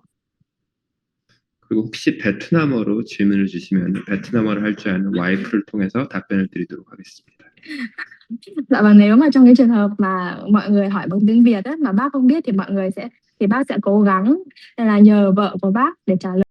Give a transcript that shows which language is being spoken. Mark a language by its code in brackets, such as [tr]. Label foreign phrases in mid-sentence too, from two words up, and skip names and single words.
[ko] 그리고 혹시 베트남어로 질문을 주시면 베트남어를 할 줄 아는 와이프를 통해서 답변을 드리도록 하겠습니다. [vi] Dạ vâng, nếu mà trong cái trường hợp mà mọi người hỏi bằng tiếng Việt á, mà bác không biết, thì bác sẽ cố gắng là nhờ vợ của bác để trả lời.